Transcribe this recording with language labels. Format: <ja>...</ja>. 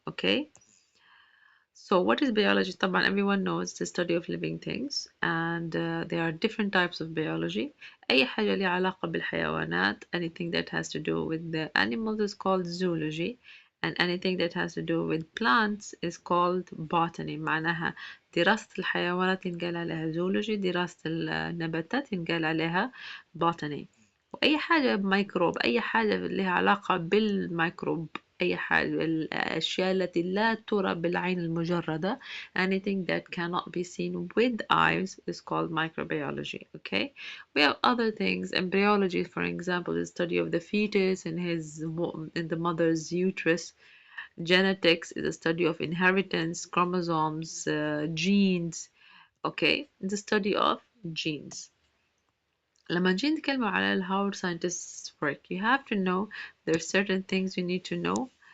<en>Okay, so what is biology? طبعا everyone knows the study of living things and there are different types of biology.</en> <ar>أي حاجة لها علاقة بالحيوانات,</ar> <en>anything that has to do with the animals is called zoology, and anything that has to do with plants is called botany.</en> <ar>معناها دراسة الحيوانات ينقال عليها zoology, دراسة النباتات ينقال عليها botany. وأي حاجة بميكروب, أي حاجة لها علاقة بالميكروب, أي حاجة الأشياء التي لا ترى بالعين المجردة,</ar> <en>anything that cannot be seen with eyes is called microbiology. Okay, we have other things. Embryology, for example, is the study of the fetus in the mother's uterus. Genetics is the study of inheritance, chromosomes, genes. Okay, the study of genes.</en> <ar>لما نجي نتكلم على</ar> <en>how scientists work, you have to know there are certain things you need to know.</en>